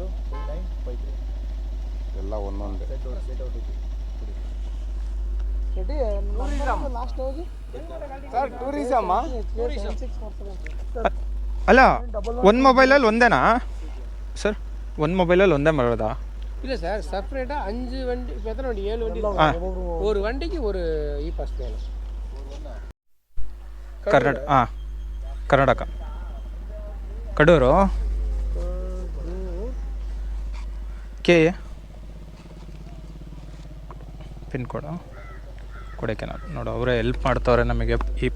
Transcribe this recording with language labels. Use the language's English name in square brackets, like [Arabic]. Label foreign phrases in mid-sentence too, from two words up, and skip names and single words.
[Kannada] ಎಲ್ಲ ಒಂದೊಂದೇ. ಅಲ್ಲ, ಒಂದು ಮೊಬೈಲಲ್ಲಿ ಒಂದೇನಾ ಸರ್? ಒಂದು ಮೊಬೈಲಲ್ಲಿ ಒಂದೇ ಮಾಡೋದಾ? [Tamil] இல்லை சார், செப்பரேட்டாக 5 வண்டி, இப்போ எத்தனை வண்டி? 7 வண்டி. ஒரு வண்டிக்கு ஒரு [English] e pass [Tamil] வேணும். [Kannada] ಕರ್ನಾಟಕ ಕಡೂರು ಕೆ [English] pin code [Kannada] ಕೊಡೈಕೆನಾಲ್. ನೋಡು, ಅವರೇ ಹೆಲ್ಪ್ ಮಾಡ್ತವ್ರೆ ನಮಗೆ ಈ ಪಾಸಿಗೆ.